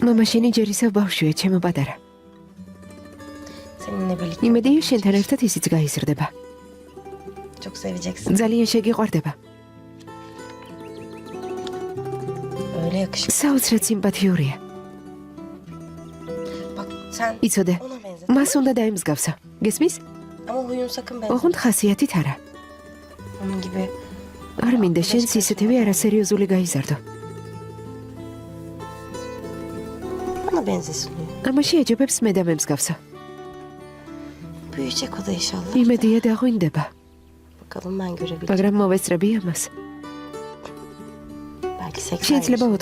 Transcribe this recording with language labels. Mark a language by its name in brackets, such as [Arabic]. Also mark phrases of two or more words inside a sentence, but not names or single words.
[Georgian] მამა შენი ჯერისა ბავშვია, ჩემო პატარა. [Turkish] Seninle birlikte [Georgian] იმედია შენთან ერთად ისიც გაიზრდება. [Turkish] çok seveceksin. [Georgian] ძალიან შეგიყვარდება. [Turkish] Öyle yakışıklı. [Georgian] საოცრად სიმპათიურია. [Turkish] Bak sen [Georgian] იცოდე, [Turkish] ona benzer. [Georgian] მას უნდა დაემსგავსა. გესმის? [Turkish] Ama huyun sakın benzer. [Georgian] ოღონდ ხასიათით არა. [Turkish] Onun gibi [Georgian] არ მინდა შენს ისეთივე არასერიოზული გაიზარდო. [Turkish] bana benzesin diyor. [Georgian] ამაში ეჯობებს მე დამემსგავსა. [Turkish] Büyüyecek o da inşallah. [Georgian] იმედია დაღვინდება, [Turkish] Bakalım ben görebilirim. [Georgian] მაგრამ მოვესწრები ამას. [Turkish] Belki 80 [Georgian] შეიძლება [Turkish] yaşında.